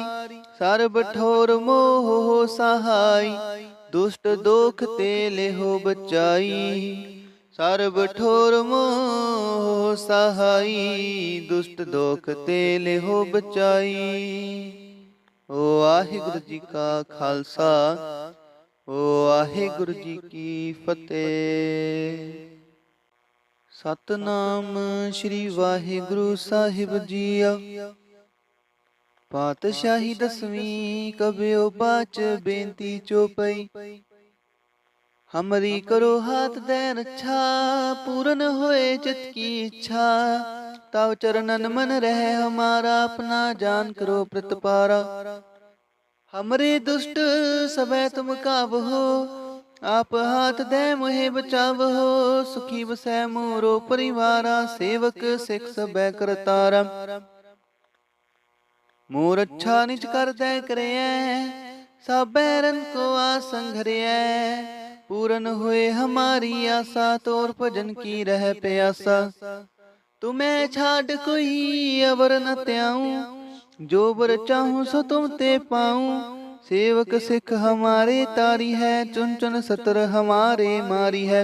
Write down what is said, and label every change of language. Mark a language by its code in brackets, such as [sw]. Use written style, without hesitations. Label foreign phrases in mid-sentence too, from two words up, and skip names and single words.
[bra] सर्ब ठोर मोह हो सहाई, दुष्ट दोख ते लेहो बचाई। सर्ब ठोर मोह सहाई, दुष्ट दोख ते लेहो बचाई। ओ वाहिगुरु जी का खालसा, ओ वाहिगुरु जी की फतेह। सतनाम श्री वाहिगुरु साहिब जीआ। पातशाही दसवीं कबियो बाच बेनती चौपई। हमरी करो हाथ दे रक्षा, पूरन होए चित की इच्छा। तव चरणन मन रहे हमारा, अपना जान करो प्रतिपारा। हमरे दुष्ट सबे तुम काबहो, आप हाथ दे मोहे बचावहो। सुखी बसै मोरो परिवारा, सेवक सिख सबे करतारा। मोर अच्छा निज कर दे करैया, साबै रन को आसन घरैया। पूरन हुए हमारी आशा, तोर भजन की रह प्यासा। तुम्हें छाड़ कोई अवर न त्याऊं, जो बर चाहूं सो तुम ते पाऊं। सेवक सिख हमारे तारी है, चुन चुन सतर हमारे मारी है।